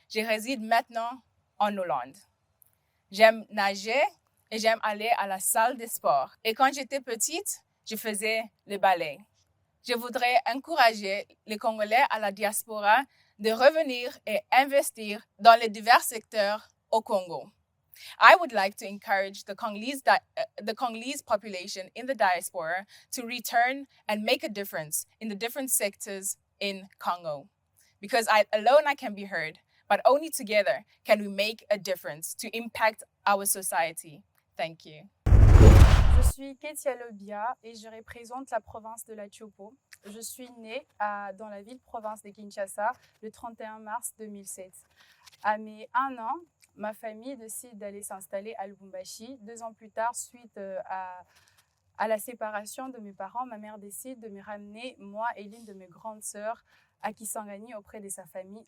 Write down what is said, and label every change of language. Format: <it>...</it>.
<fr>Je réside maintenant en Hollande. J'aime nager et j'aime aller à la salle de sport. Et quand j'étais petite, je faisais le ballet. Je voudrais encourager les Congolais à la diaspora de revenir et investir dans les divers secteurs au Congo.</fr> <en>I would like to encourage the Congolese population in the diaspora to return and make a difference in the different sectors in Congo. Because alone I can be heard, but only together can we make a difference to impact our society. Thank you.</en> <fr>Je suis Ketia Lobia et je représente la province de la Tchopo. Je suis née dans la ville-province de Kinshasa le 31 mars 2007. À mes 1 an, ma famille décide d'aller s'installer à Lubumbashi. 2 ans plus tard, suite à la séparation de mes parents, ma mère décide de me ramener, moi et l'une de mes grandes sœurs, à Kisangani auprès de sa famille.</fr>